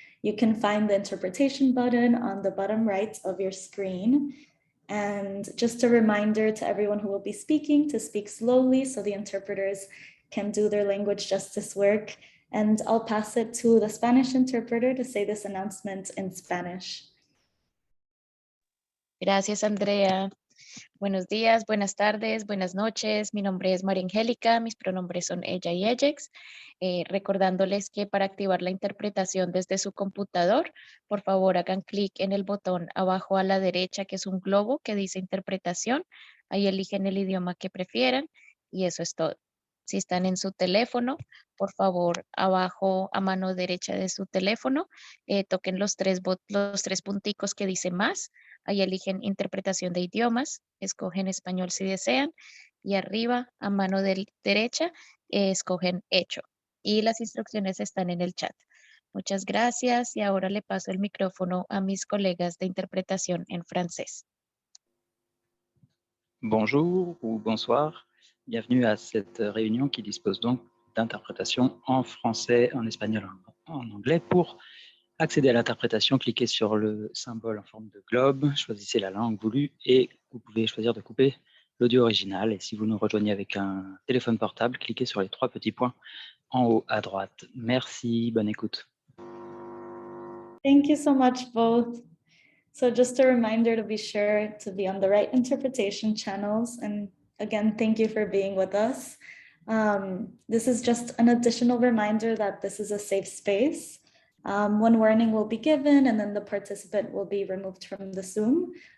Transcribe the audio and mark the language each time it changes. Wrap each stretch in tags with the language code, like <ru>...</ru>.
<en>You can find the interpretation button on the bottom right of your screen. And just a reminder to everyone who will be speaking to speak slowly so the interpreters can do their language justice work. And I'll pass it to the Spanish interpreter to say this announcement in Spanish.</en> <es>Gracias, Andrea. Buenos días, buenas tardes, buenas noches. Mi nombre es María Angélica, mis pronombres son ella y ellex. Recordándoles que para activar la interpretación desde su computador, por favor hagan clic en el botón abajo a la derecha, que es un globo que dice interpretación. Ahí eligen el idioma que prefieran y eso es todo. Si están en su teléfono, por favor, abajo a mano derecha de su teléfono, toquen los tres punticos que dice más. Ahí eligen interpretación de idiomas, escogen español si desean y arriba a mano derecha escogen hecho. Y las instrucciones están en el chat. Muchas gracias y ahora le paso el micrófono a mis colegas de interpretación en francés.</es> <fr>Bonjour ou bonsoir, bienvenue à cette réunion qui dispose donc d'interprétation en français, en espagnol, en anglais. Pour accéder à l'interprétation, cliquez sur le symbole en forme de globe, choisissez la langue voulue et vous pouvez choisir de couper l'audio original. Et si vous nous rejoignez avec un téléphone portable, cliquez sur les 3 petits points en haut à droite. Merci, bonne écoute.</fr> <en>Thank you so much, both. So just a reminder to be sure to be on the right interpretation channels. And again, thank you for being with us. This is just an additional reminder that this is a safe space. One warning will be given and then the participant will be removed from the Zoom.</en>